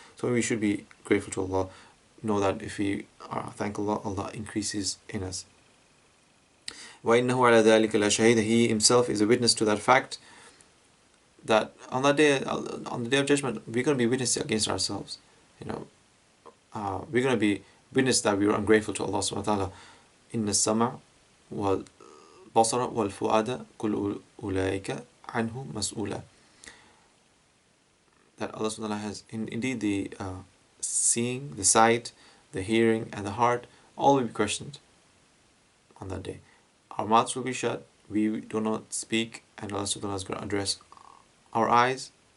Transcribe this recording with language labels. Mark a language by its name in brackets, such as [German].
[English] So we should be grateful to Allah. Know that if we thank Allah, Allah increases in us. [Arabic] وَإِنَّهُ عَلَى ذَلِكَ لَشَهِيدٌ. [English] He Himself is a witness to that fact, that on the day of judgment, we're going to be witnesses against ourselves. We're going to be witness that we were ungrateful to Allah subhanahu wa ta'ala. [Arabic] إِنَّ السَّمْعَ وَالْبَصَرَ وَالْفُؤَادَ كُلُّ أُولَٰئِكَ عَنْهُ مَسْئُولًا. [English] That Allah subhanahu wa ta'ala has indeed the seeing, the sight, the hearing, and the heart, all will be questioned on that day. Our mouths will be shut, we do not speak, and Allah subhanahu wa ta'ala is going to address our eyes.